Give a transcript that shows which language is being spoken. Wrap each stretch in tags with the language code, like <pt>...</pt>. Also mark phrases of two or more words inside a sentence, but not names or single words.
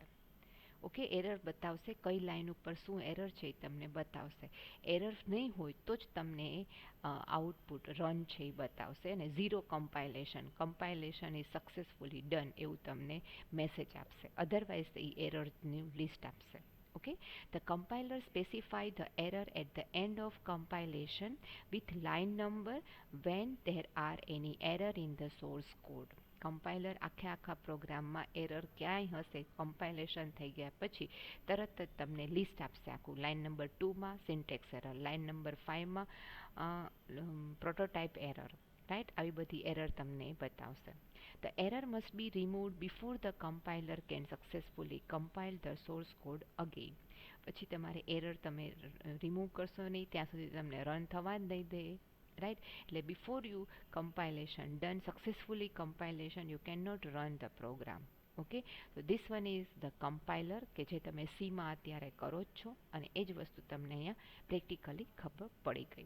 <gu>ઓકે, એરર બતાવશે, કઈ લાઈન ઉપર શું એરર છે એ તમને બતાવશે. એરર નહીં હોય તો જ તમને</gu> <en>output run</en> <gu>છે એ બતાવશે અને</gu> <en>zero compilation is successfully done</en> <gu>એવું તમને મેસેજ આપશે. અધરવાઇઝ એ એરરની લિસ્ટ આપશે.</gu> <en>Okay, the compiler specify the error at the end of compilation with line number when there are any error in the source code.</en> <gu>કમ્પાઇલર આખા પ્રોગ્રામમાં એરર ક્યાંય હશે કમ્પાઇલેશન થઈ ગયા પછી તરત જ તમને લિસ્ટ આપશે આખું.</gu> <en>line number 2માં syntax error, line number 5માં prototype error, right.</en> <gu>આવી બધી એરર તમને બતાવશે.</gu> <en>The error must be removed before the compiler can successfully compile the source code again.</en> <gu>પછી તમારે એરર તમે રિમૂવ કરશો નહીં ત્યાં સુધી તમને રન થવા જ નહીં દે, રાઈટ.</gu> <en>એટલે before you compilation done successfully compilation you can not run the program.</en> <gu>ઓકે, તો</gu> <en>this one is the compiler</en> <gu>કે જે તમે સીમાં અત્યારે કરો જ છો અને એ જ વસ્તુ તમને અહીંયા પ્રેક્ટિકલી ખબર પડી ગઈ.</gu>